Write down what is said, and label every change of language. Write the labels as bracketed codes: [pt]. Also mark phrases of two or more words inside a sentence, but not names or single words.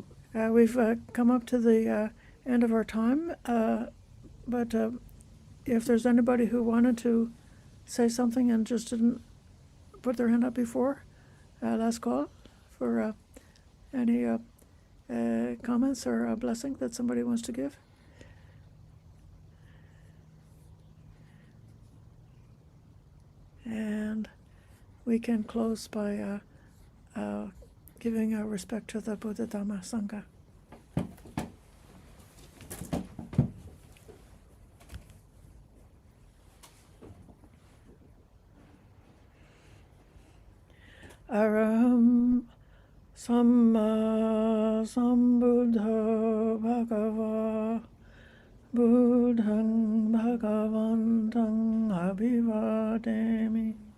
[en] We've come up to the end of our time, but if there's anybody who wanted to say something and just didn't put their hand up before, last call for any comments or a blessing that somebody wants to give. And we can close by giving respect to the Buddha Dhamma Sangha. [pi] Araham Samma Sambuddha Bhagava Buddhang Bhagavantang Abhivademi